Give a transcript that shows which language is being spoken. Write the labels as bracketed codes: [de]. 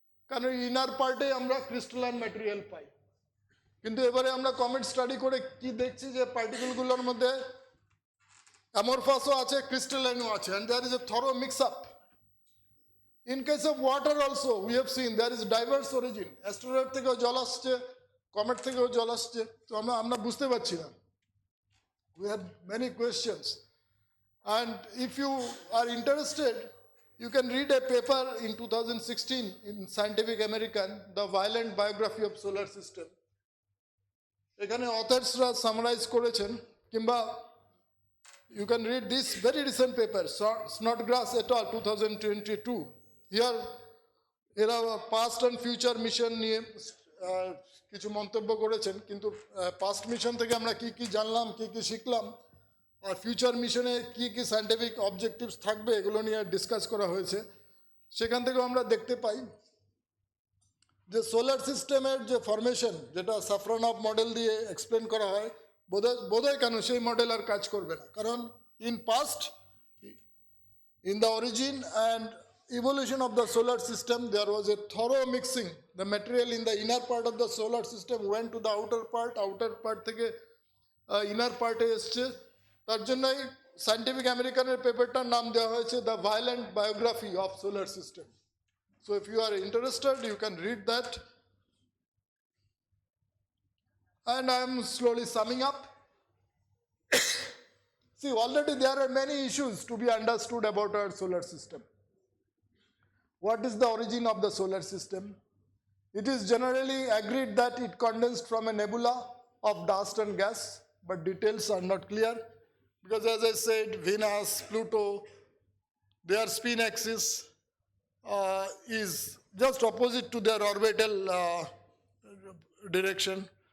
[bn] কারণ ইনার পার্টে আমরা ক্রিস্টালাইন ম্যাটেরিয়াল পাই। কিন্তু এবারে আমরা কমেট স্টাডি করে কি দেখছি যে পার্টিকেলগুলোর মধ্যে অ্যামরফাসও আছে, ক্রিস্টালাইনও আছে, [en] and there is a thorough mix up. In case of water also we have seen there is diverse origin. [bn] Asteroid থেকেও জল আসছে, কমেট থেকেও জল আসছে, তো আমরা বুঝতে পারছি না। [en] We have many questions, and if you are interested, you can read a paper in 2016 in Scientific American, The Violent Biography of Solar System. [bn] এখানে অথার্সরা সামারাইজ করেছেন, কিংবা [en] you can read this very recent paper, Snodgrass et al. 2022. [bn] Here, এরা past and future mission নিয়ে কিছু মন্তব্য করেছেন, কিন্তু past mission থেকে আমরা কি কি জানলাম, কি কি শিখলাম, আর ফিউচার মিশনে কি কি সায়েন্টিফিক অবজেক্টিভস থাকবে, এগুলো নিয়ে ডিসকাস করা হয়েছে। সেখান থেকেও আমরা দেখতে পাই যে সোলার সিস্টেমের যে ফরমেশন, যেটা সাফরানফ মডেল দিয়ে এক্সপ্লেন করা হয়, বোধহয় কেন সেই মডেল আর কাজ করবে না। [en] কারণ in past, in the origin and evolution of the solar system, there was a thorough mixing. The material in the inner part of the solar system went to the outer part থেকে inner part এ এসছে। [bn] তার জন্যই scientific আমেরিকানের পেপারটার নাম দেওয়া হয়েছে the violent biography of solar system. [en] So if you are interested, you can read that. And I am slowly summing up. See, already there are many issues to be understood about our solar system. What is the origin of the solar system? It is generally agreed that it condensed from a nebula of dust and gas, but details are not clear, because as I said, Venus, Pluto, their spin axis is just opposite to their orbital direction.